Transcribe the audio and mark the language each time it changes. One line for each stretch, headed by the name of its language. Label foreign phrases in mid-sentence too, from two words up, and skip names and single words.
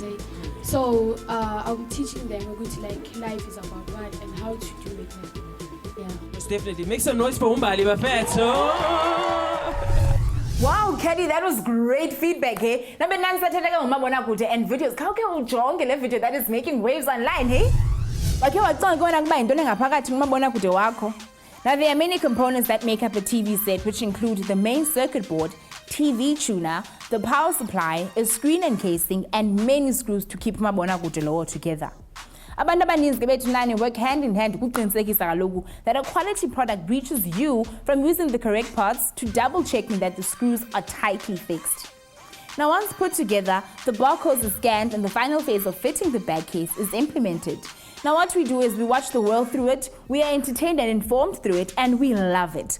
English: So I'm teaching them like life is about what and how to do it. Yeah. Most definitely. Make some noise for Umbali Bafetho. Wow, Kelly, that was great feedback, hey? Number 9 and videos. How can we join the video that is making waves online, hey?
Xhosa: Wakhe wacinga ukubona kuba yintoni engaphakathi kumabonakude wakho?
English: Now there are many components that make up a TV set, which include the main circuit board, TV tuner, the power supply, a screen encasing, and many screws to keep
Xhosa: umabonakude lowo
English: together.
Xhosa: Abantu abaninzi ke bethu nani
English: work hand in hand
Xhosa: ukuqinisekisa kaloku
English: that a quality product reaches you from using the correct parts to double checking that the screws are tightly fixed. Now once put together, the barcode is scanned and the final phase of fitting the bag case is implemented. Now what we do is we watch the world through it, we are entertained and informed through it, and we love it.